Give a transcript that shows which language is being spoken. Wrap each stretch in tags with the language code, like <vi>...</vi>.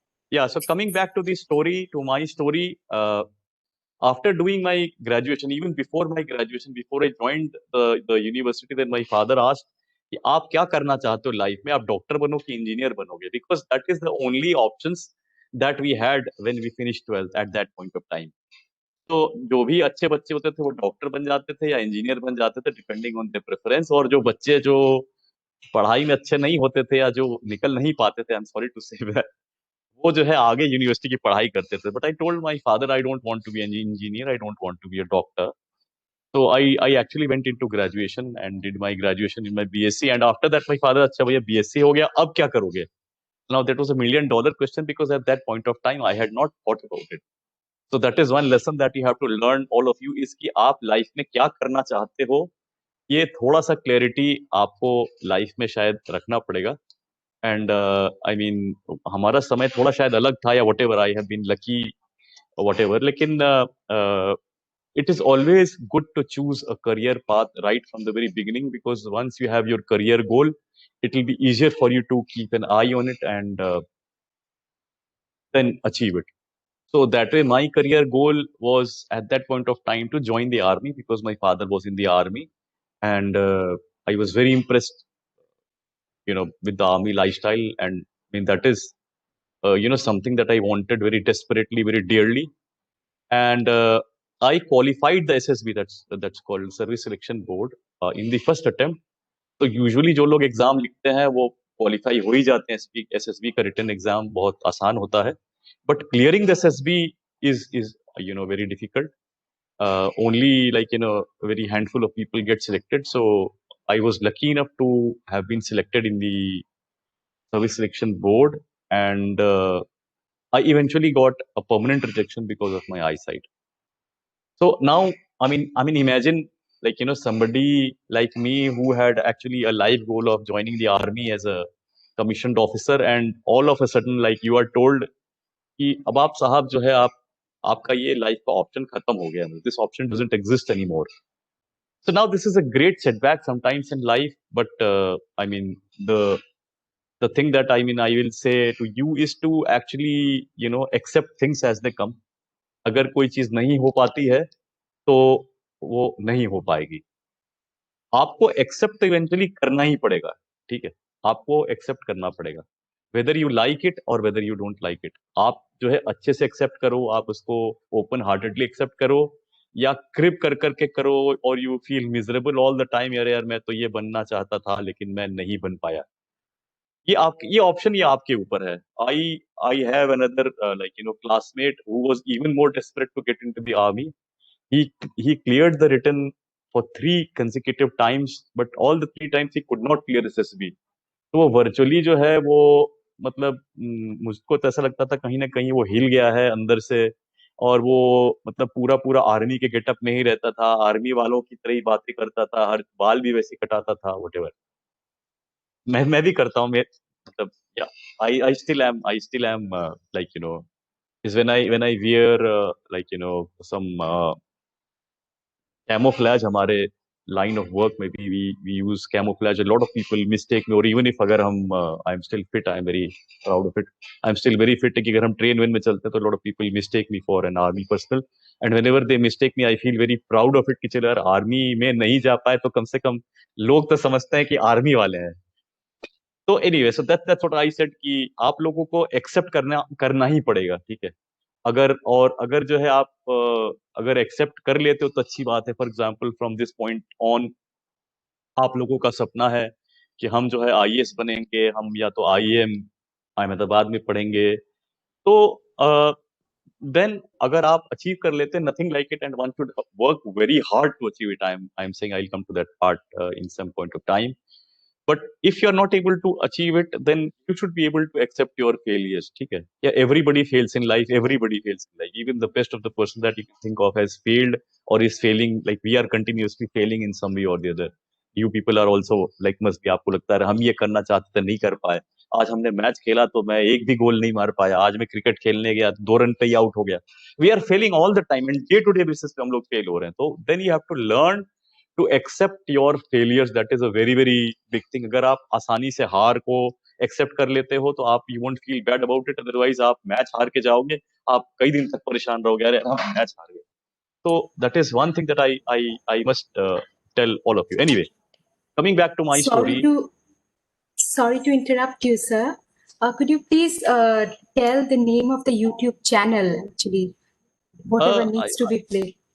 <en>yeah, so coming back to the story, to my story, after doing my graduation, even before my graduation, before I joined the university, then my father asked</en> <hi>कि आप क्या करना चाहते हो life में, आप doctor बनो कि इंजीनियर बनोगे,</hi> <en>because that is the only options that we had when we finished 12th at that point of time.</en> <hi>तो जो भी अच्छे बच्चे होते थे वो डॉक्टर बन जाते थे या इंजीनियर बन जाते थे,</hi> <en>depending on their preference,</en> <hi>और जो बच्चे जो पढ़ाई में अच्छे नहीं होते थे या जो निकल नहीं पाते थे,</hi> <en>I am sorry to say that,</en> <hi>वो जो है आगे यूनिवर्सिटी की पढ़ाई करते थे.</hi> <en>But I told my father I don't want to be an engineer, I don't want to be a doctor. So I actually went into graduation and did my graduation in my BSc, and after that my father,</en> <hi>अच्छा भैया BSc हो गया, अब क्या करोगे?</hi> <en>Now that was $1 million question, because at that point of time I had not thought about it. So that is one lesson that you have to learn, all of you, is</en> <hi>कि आप life में क्या करना चाहते हो, ये थोड़ा सा क्लैरिटी आपको लाइफ में शायद रखना पड़ेगा.</hi> <en>and I mean</en> <hi>हमारा समय थोड़ा शायद अलग था,</hi> <en>या whatever, I have been lucky whatever, लेकिन it is always good to choose a career path right from the very beginning, because once you have your career goal, it will be easier for you to keep an eye on it and then achieve it. So that way, my career goal was at that point of time to join the army, because my father was in the army, and I was very impressed, with the army lifestyle, and I mean that is, something that I wanted very desperately, very dearly, and I qualified the SSB, that's called Service Selection Board, in the first attempt.</en> <hi>तो usually जो लोग exam लिखते हैं वो qualify हो ही जाते हैं. SSB का रिटन एग्जाम बहुत आसान होता है,</hi> <en>But clearing the SSB is very difficult. Only, like, very handful of people get selected. So I was lucky enough to have been selected in the service selection board, and I eventually got a permanent rejection because of my eyesight. So now, I mean, imagine like somebody like me who had actually a life goal of joining the army as a commissioned officer, and all of a sudden like you are told</en> <hi>कि अब आप साहब जो है आपका ये life का option खत्म हो गया,</hi> <en>This option doesn't exist anymore. So now this is a great setback sometimes in life, but I mean the thing that I will say to you is to actually accept things as they come.</en> <hi>अगर कोई चीज नहीं हो पाती है तो वो नहीं हो पाएगी. आपको एक्सेप्ट इवेंचुअली करना ही पड़ेगा, ठीक है. आपको एक्सेप्ट करना पड़ेगा,</hi> <en>whether you like it</en> <hi>और whether you don't like it. आप जो है अच्छे से एक्सेप्ट करो, आप उसको ओपन हार्टेडली एक्सेप्ट करो, या क्रिप कर करके करो और</hi> <en>you feel miserable all the time,</en> <hi>यार मैं तो ये बनना चाहता था लेकिन मैं नहीं बन पाया. ये ऑप्शन ये आपके ऊपर है.</hi> <en>I I have another classmate who was even more desperate to get into the army. he cleared the written for 3 consecutive times, but all the 3 times he could not clear SSB.</en> <hi>तो वो virtually जो है वो मतलब मुझको तो ऐसा लगता था कहीं ना कहीं वो हिल गया है अंदर से, और वो मतलब पूरा पूरा आर्मी के गेटअप में ही रहता था, आर्मी वालों की तरह ही बातें करता था, हर बाल भी वैसे कटाता था, व्हाटएवर. मैं भी करता हूँ, मैं मतलब या</hi> <en>I still am like is when I wear some camouflage. हमारे line of work maybe we use camouflage. A lot of people mistake me, or even if अगर हम I'm still fit, I'm very proud of it, I'm still very fit</en> <hi>कि अगर हम train में चलते हैं तो</hi> <en>a lot of people mistake me for an army personnel, and whenever they mistake me I feel very proud of it</en> <hi>कि चलो यार army में नहीं जा पाए तो कम से कम लोग तो समझते हैं कि army वाले हैं. तो anyway,</hi> <en>so that's what I said</en> <hi>कि आप लोगों को accept करना ही पड़ेगा, ठीक है. अगर जो है आप अगर एक्सेप्ट कर लेते हो तो अच्छी बात है.</hi> <en>for example from this point on</en> <hi>आप लोगों का सपना है कि हम जो है आईएएस बनेंगे, हम या तो आईएम अहमदाबाद में पढ़ेंगे, तो देन अगर आप अचीव कर लेते हैं,</hi> <en>Nothing like it, and one should work very hard to achieve it. I am saying I will come to that part in some point of time. But if you're not able to achieve it, then you should be able to accept your failures.</en> <hi>ठीक है?</hi> <en>Yeah, everybody fails in life. Everybody fails in life. Even the best of the person that you can think of has failed or is failing. Like we are continuously failing in some way or the other. You people are also like must be.</en> <hi>आपको लगता है हम ये करना चाहते थे नहीं कर पाए. आज हमने मैच खेला तो मैं एक भी गोल नहीं मार पाया. आज मैं क्रिकेट खेलने गया 2 रन पे ही आउट हो गया.</hi> <en>We are failing all the time, and day to day basis</en> <hi>पे हम लोग फेल हो रहे हैं.</hi> <en>तो then you have to learn to accept your failures. That is a very very big thing.</en> <hi>अगर आप आसानी से हार को एक्सेप्ट कर लेते हो तो आप</hi> <en>you won't feel bad about it.</en> <hi>Otherwise आप मैच हार के जाओगे, आप कई दिन तक परेशान रहोगे, अरे हम मैच हार गए.</hi> <en>तो that is one thing that I must tell all of you. Anyway, coming back to my story. Sorry to interrupt you, sir. Could you please tell the name of the YouTube channel, actually, whatever needs to be played?</en>